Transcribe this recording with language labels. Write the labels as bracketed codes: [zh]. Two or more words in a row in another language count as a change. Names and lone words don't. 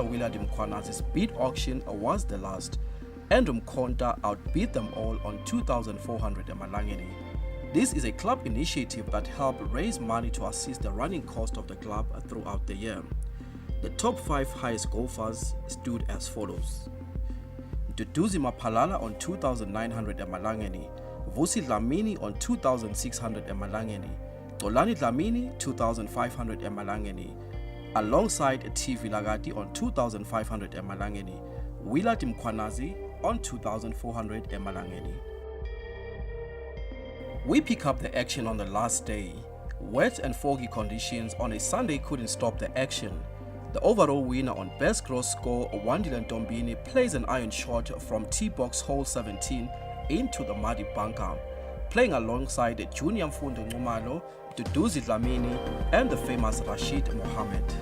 [en] Willard Mkwanazi's bid auction, was the last, and Mkonta outbid them all on 2,400 emalangeni. This is a club initiative that helped raise money to assist the running cost of the club throughout the year. The top 5 highest golfers stood as follows. Duduzi Mapalala on 2,900 emalangeni, Vusi Dlamini on 2,600 emalangeni, Dolani Dlamini 2,500 emalangeni, alongside T. Vilagati on 2,500 emalangeni, Willard Mkwanazi on 2,400 emalangeni. We pick up the action on the last day. Wet and foggy conditions on a Sunday couldn't stop the action. The overall winner on best gross score, Wandile Ntombini, plays an iron shot from T-box hole 17 into the muddy bunker, playing alongside Junior Mfundo Ngumalo, Duduzi Dlamini, and the famous Rashid Mohammed.